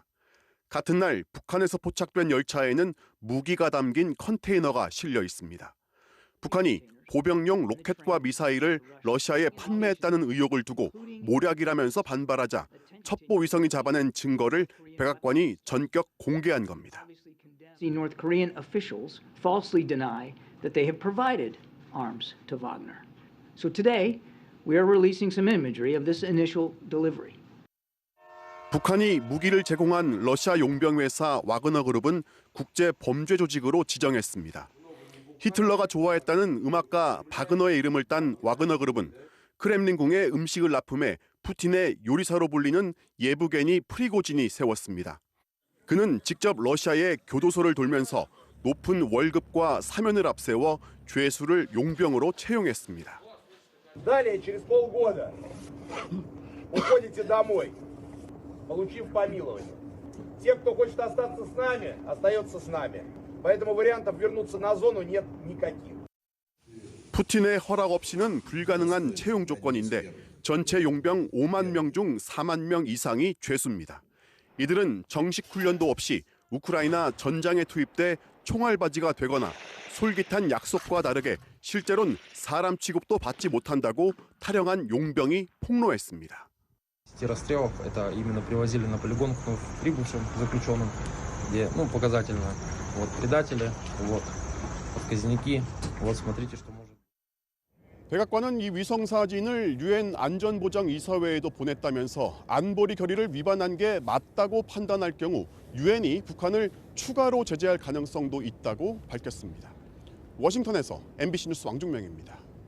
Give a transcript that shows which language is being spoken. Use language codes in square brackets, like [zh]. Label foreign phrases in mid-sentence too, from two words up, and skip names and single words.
[ko] 같은 날 북한에서 포착된 열차에는 무기가 담긴 컨테이너가 실려 있습니다. 북한이 보병용 로켓과 미사일을 러시아에 판매했다는 의혹을 두고 모략이라면서 반발하자 첩보 위성이 잡아낸 증거를 백악관이 전격 공개한 겁니다. [en] North Korean officials falsely deny that they have provided arms to Wagner. So today, we are releasing some imagery of this initial delivery. [ko] 북한이 무기를 제공한 러시아 용병 회사 와그너 그룹은 국제 범죄 조직으로 지정했습니다. 히틀러가 좋아했다는 음악가 바그너의 이름을 딴 와그너 그룹은 크렘린궁에 음식을 납품해 푸틴의 요리사로 불리는 예부게니 프리고진이 세웠습니다. 그는 직접 러시아의 교도소를 돌면서 높은 월급과 사면을 앞세워 죄수를 용병으로 채용했습니다. [ru] Далее через полгода уходите домой, получив помилование. Те, кто хочет остаться с нами, остается с нами. Поэтому вариантов вернуться на зону нет никаких. [ko] 푸틴의 허락 없이는 불가능한 채용 조건인데 전체 용병 5만 명 중 4만 명 이상이 죄수입니다. 이들은 정식 훈련도 없이 우크라이나 전장에 투입돼 총알바지가 되거나 솔깃한 약속과 다르게 실제로는 사람 취급도 받지 못한다고 타령한 용병이 폭로했습니다. [ru] расстрелов это именно привозили на полигон к прибывшим заключенным где, показательно. Вот предатели, вот отказники. Вот смотрите, что может. [ko] 백악관은 이 위성 사진을 유엔 안전보장이사회에도 보냈다면서 안보리 결의를 위반한 게 맞다고 판단할 경우 유엔이 북한을 추가로 제재할 가능성도 있다고 밝혔습니다. 워싱턴에서 MBC 뉴스 왕중명입니다.